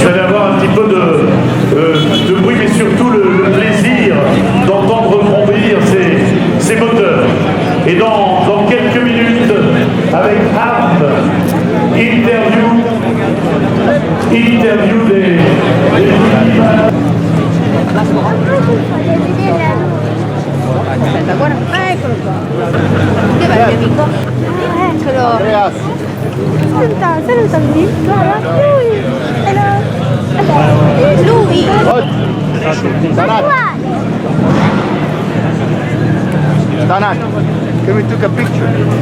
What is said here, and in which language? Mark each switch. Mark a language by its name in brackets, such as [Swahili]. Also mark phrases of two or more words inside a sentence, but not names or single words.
[French] Vous allez avoir un petit peu de bruit, mais surtout le plaisir d'entendre bondir ces moteurs. Et dans quelques minutes, avec Ham, interview des [Italian] Aspetta, guarda, eccolo qua. Che va il mio amico? Eccolo. Salutami. Guarda, lui. Lui. [English] Tanak, can we take a picture?